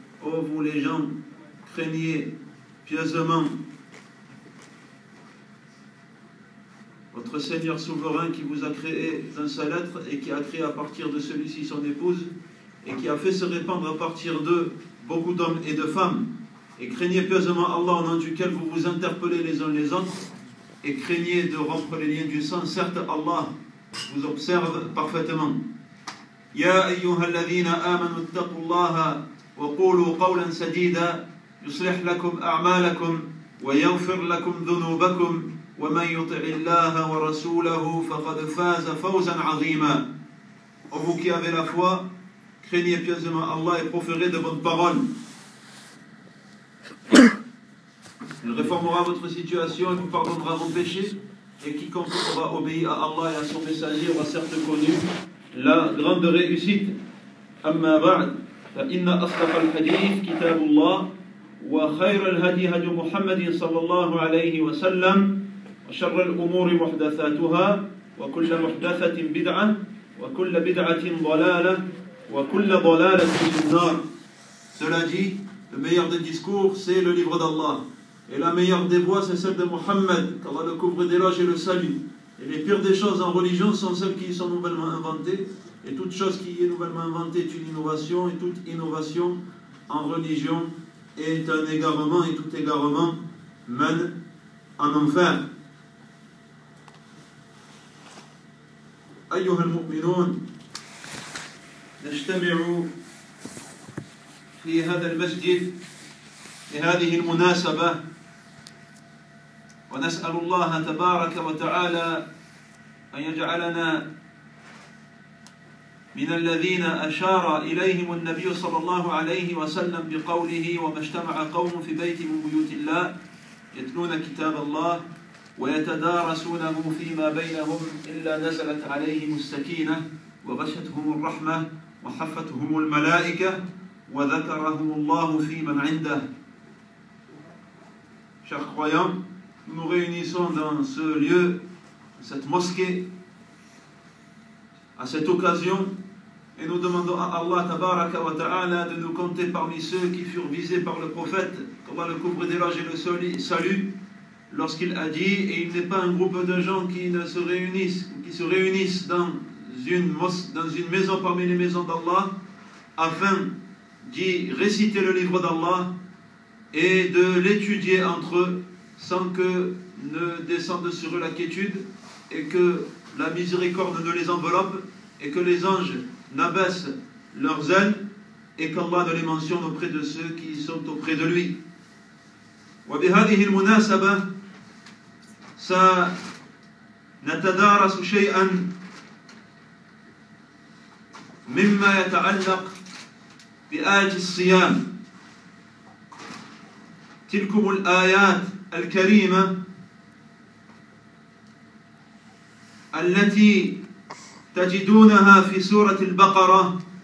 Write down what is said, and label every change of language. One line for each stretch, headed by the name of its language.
French: Ô vous les gens, craignez pieusement votre Seigneur souverain qui vous a créé d'un seul être et qui a créé à partir de celui-ci son épouse et qui a fait se répandre à partir d'eux beaucoup d'hommes et de femmes. Et craignez pieusement Allah au nom duquel vous vous interpellez les uns les autres et craignez de rompre les liens du sang. Certes, Allah vous observe parfaitement.
Arabic: Ya ayyuha alladhina amanu attaqullaha وقولوا قولا سديدا يصلح لكم أعمالكم ويغفر لكم ذنوبكم ومن يطع الله ورسوله فقد فاز فوزا عظيما.
French: Ô vous qui avez la foi, craignez pieusement Allah et proférez de bonnes paroles. Il réformera votre situation et vous pardonnera vos péchés, et quiconque aura obéi à Allah et à son messager aura certes connu la grande réussite.
Arabic: أما بعد فإن أصدق الحديث كتاب الله وخير الهدي هدي محمد صلى الله عليه وسلم وشر الأمور محدثاتها وكل محدثة بدعة وكل بدعة ضلالة وكل ضلالة في النار.
French: Cela dit, le meilleur des discours c'est le livre d'Allah, et la meilleure des voix c'est celle de Muhammad, qu'Allah le couvre d'éloge et le salut. Et les pires des choses en religion sont celles qui sont nouvellement inventées. Et toute chose qui est nouvellement inventée est une innovation, et toute innovation en religion est un égarement, et tout égarement mène en enfer.
Arabic: أيها المؤمنون نجتمع في هذا المسجد في هذه المناسبة ونسأل الله تبارك وتعالى أن يجعلنا من الذين أشار إليهم النبي صلى الله عليه وسلم بقوله وما اجتمع قوم في بيت من بيوت الله يتلون كتاب الله ويتدارسونه فيما بينهم إلا نزلت عليهم السكينة وغشتهم الرحمة وحفتهم الملائكة وذكرهم الله فيمن عنده.
French: Chers croyants, nous réunissons dans ce lieu, cette mosquée, à cette occasion. Et nous demandons à Allah tabaraka wa ta'ala de nous compter parmi ceux qui furent visés par le prophète, qu'Allah le couvre d'éloge et le salut, lorsqu'il a dit, et il n'est pas un groupe de gens qui ne se réunissent, qui se réunissent dans une maison parmi les maisons d'Allah, afin d'y réciter le livre d'Allah et de l'étudier entre eux, sans que ne descende sur eux la quiétude, et que la miséricorde ne les enveloppe, et que les anges n'abaissent leurs ailes, et qu'Allah ne les mentionne auprès de ceux qui sont auprès de lui.
Arabic: وبهذه المناسبة سنتدارس شيئا مما يتعلق بآيات الصيام. تلكم الآيات الكريمة التي تجدونها في سورة البقرة.